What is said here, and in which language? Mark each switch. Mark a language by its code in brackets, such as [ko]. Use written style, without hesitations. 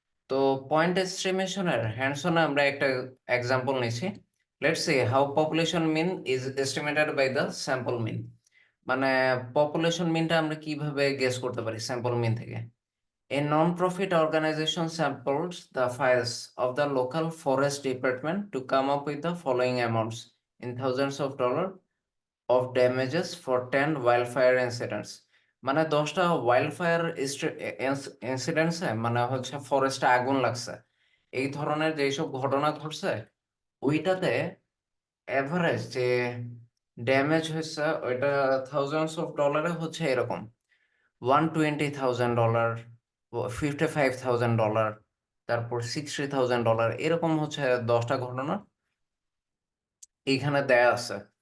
[bn] তো পয়েন্ট এস্টিমেশনের হ্যান্ডসনে আমরা একটা এক্সাম্পল নিছি। [en] Let's see how population mean is estimated by the sample mean. [bn] মানে পপুলেশন মিনটা আমরা কিভাবে গেস করতে পারি স্যাম্পল মিন থেকে? [en] A non-profit organization sampled the files of the local forest department to come up with the following amounts in thousands of dollars of damages for 10 wildfire incidents. [bn] মানে 10টা ওয়াইল্ডফায়ার ইনসিডেন্টসে, মানে হচ্ছে ফরেস্টে আগুন লাগছে, এই ধরনের যেসব ঘটনা ঘটছে, ওইটাতে এভারেজ যে ড্যামেজ হয়েছে ওইটা থাউজেন্ডস অফ ডলারে হচ্ছে এরকম $120,000, $55,000, তারপর $60,000, এরকম হচ্ছে 10টা ঘটনা এইখানে দেয়া আছে।